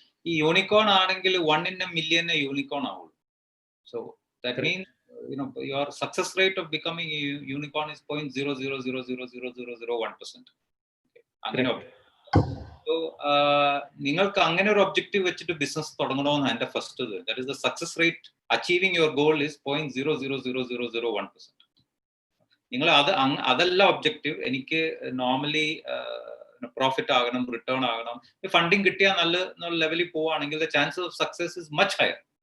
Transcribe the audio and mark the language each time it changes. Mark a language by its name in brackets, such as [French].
[Malayalam] ഈ യൂണിക്കോൺ ആണെങ്കിൽ [English] 1 in a million [Malayalam] unicorn ആവുള്ളൂ. [English] So that means your success rate of becoming a unicorn is 0.00000001%. [Malayalam] അങ്ങനെ so നിങ്ങൾക്ക് അങ്ങനെ ഒരു ഒബ്ജക്റ്റീവ് വെച്ചിട്ട് ബിസിനസ് തുടങ്ങണമെന്ന് എന്റെ first. [English] That is the success rate achieving your goal is 0.000001%. [Malayalam] നിങ്ങൾ അതല്ല ഒബ്ജക്റ്റീവ്. എനിക്ക് നോർമലി പ്രോഫിറ്റ് ആകണം, റിട്ടേൺ ആകണം, ഫണ്ടിങ് കിട്ടിയാൽ നല്ല ലെവലിൽ പോവുകയാണെങ്കിൽ [English] The chance of success is much higher.